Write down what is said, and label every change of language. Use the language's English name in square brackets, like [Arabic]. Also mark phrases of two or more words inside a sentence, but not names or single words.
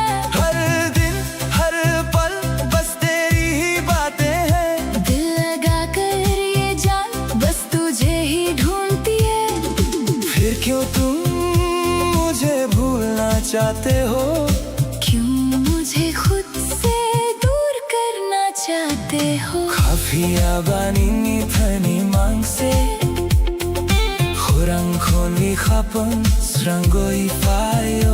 [Hindi] हर दिन हर पल बस तेरी ही बातें हैं दिल लगा कर ये जान बस तुझे ही ढूंढती है। फिर क्यों तुम मुझे भूलना चाहते हो क्यों मुझे खुद से दूर करना चाहते हो। [Kok Borok] Kapiyawanin itani mangse Khurang khoni khapang srangoi fayo